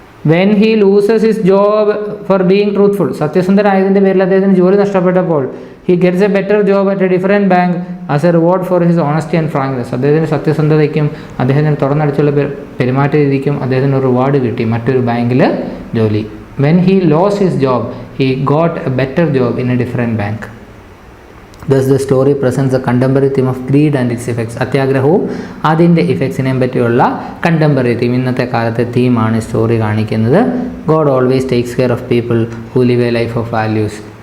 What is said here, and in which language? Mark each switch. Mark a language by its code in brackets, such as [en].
[en] When he loses his job for being truthful. [ml] സത്യസന്ധനായതിൻ്റെ പേരിൽ അദ്ദേഹത്തിന് ജോലി നഷ്ടപ്പെട്ടപ്പോൾ [en] He gets a better job at a different bank as a reward for his honesty and frankness. [ml] അദ്ദേഹത്തിൻ്റെ സത്യസന്ധതയ്ക്കും അദ്ദേഹത്തിന് തുറന്നടിച്ചുള്ള പെരുമാറ്റ രീതിക്കും അദ്ദേഹത്തിന് reward കിട്ടി മറ്റൊരു ബാങ്കിൽ ജോലി. [en] When he lose his job he got a better job in a different bank. Thus the story presents a contemporary theme of greed and its effects. [ml] അത്യാഗ്രഹവും അതിൻ്റെ ഇഫക്ട്സിനെയും പറ്റിയുള്ള കണ്ടംപററി തീം, ഇന്നത്തെ കാലത്തെ തീമാണ് സ്റ്റോറി കാണിക്കുന്നത്. [en] God always takes care of people who live a life of values.